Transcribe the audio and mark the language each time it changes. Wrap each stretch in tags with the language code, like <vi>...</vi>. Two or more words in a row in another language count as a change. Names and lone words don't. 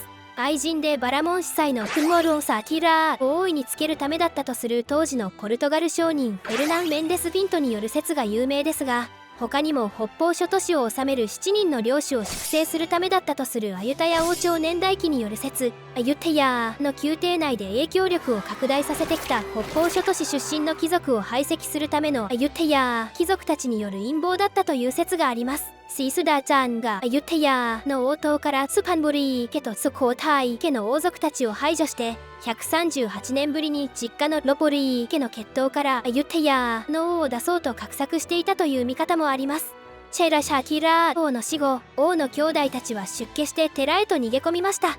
<ja>愛人でバラモン司祭のクモロン・サティラーを大いにつけるためだったとする当時のポルトガル商人フェルナン・メンデス・ピントによる説が有名ですが、他にも北方諸都市を治める7人の領主を粛清するためだったとするアユタヤ王朝年代記による説、アユテヤーの宮廷内で影響力を拡大させてきた北方諸都市出身の貴族を排斥するためのアユテヤー貴族たちによる陰謀だったという説があります。 ศรีสุดาจันทร์がอยุธยาの王党からスパンブリ家とスコータイ家の王族たちを排除して138年ぶりに実家のロポリー家の血統からアユテヤの王を出そうと画策していたという見方もあります。チェラシャキラー王の死後、王の兄弟たちは出家して寺へと逃げ込みました。</ja>